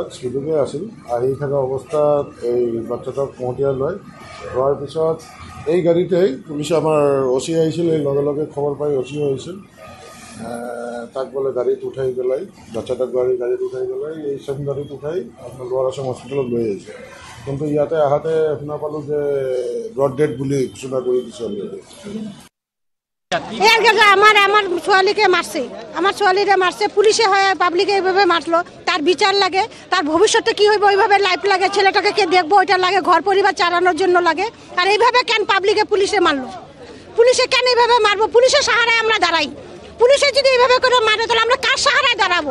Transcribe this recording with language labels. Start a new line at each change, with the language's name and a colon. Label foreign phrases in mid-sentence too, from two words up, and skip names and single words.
Assamese: স্পীডতে আছিল আহি থকা অৱস্থাত এই বাচ্চাটোক মহতিয়াই লোৱাৰ পিছত এই গাড়ীতেই পুলিচে আমাৰ OC আহিছিল এই লগে লগে খবৰ পাই OC আহিছিল তাক বোলে গাড়ীত উঠাই পেলাই বাচ্চাটাক গাড়ীত উঠাই পেলাই এই চেম গাড়ীত উঠাই আপোনাৰ লোৱাৰ আছাম হস্পিটেলত লৈ আহিছে কিন্তু ইয়াতে আহাতে শুনা পালোঁ যে
English: brought dead
Assamese: বুলি ঘোষণা কৰি দিছে
Bangla: আমার ছোৱালীকে মারছে আমার ছোৱালীরে মারছে পুলিশে হয় পাবলিকে এইভাবে মারলো তার বিচার লাগে তার ভবিষ্যতে কি হইব ওইভাবে লাইফ লাগে ছেলেটাকে কে দেখবো ওইটা লাগে ঘর পরিবার চালানোর জন্য লাগে আর এইভাবে কেন পাবলিকে পুলিশে মারলো পুলিশে কেন এইভাবে মারবো পুলিশের সাহারায় আমরা দাঁড়াই পুলিশে যদি এইভাবে করে মারে তাহলে আমরা কার সাহারায় দাঁড়াবো?